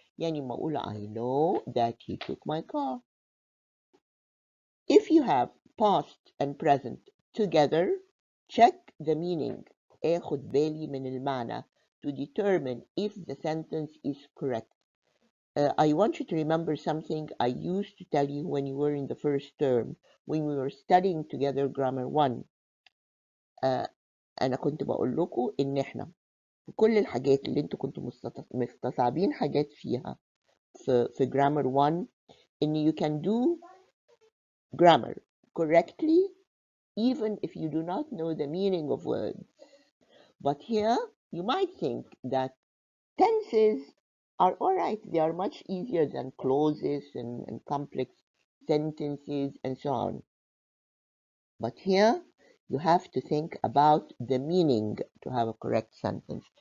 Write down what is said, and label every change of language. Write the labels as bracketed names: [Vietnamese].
[Arabic] يعني ما أقول [English] I know that he took my car. If you have past and present together, check the meaning. [Arabic] آخد بالي من المعنى [English] to determine if the sentence is correct. I want you to remember something I used to tell you when you were in the first term, when we were studying together grammar 1. [Arabic] أنا كنت بقول لكم إن إحنا في كل الحاجات اللي أنتوا كنتوا مستصعبين حاجات فيها في grammar 1 إن [English] you can do grammar correctly even if you do not know the meaning of words. But here you might think that tenses are alright, they are much easier than clauses and complex sentences and so on. But here you have to think about the meaning to have a correct sentence.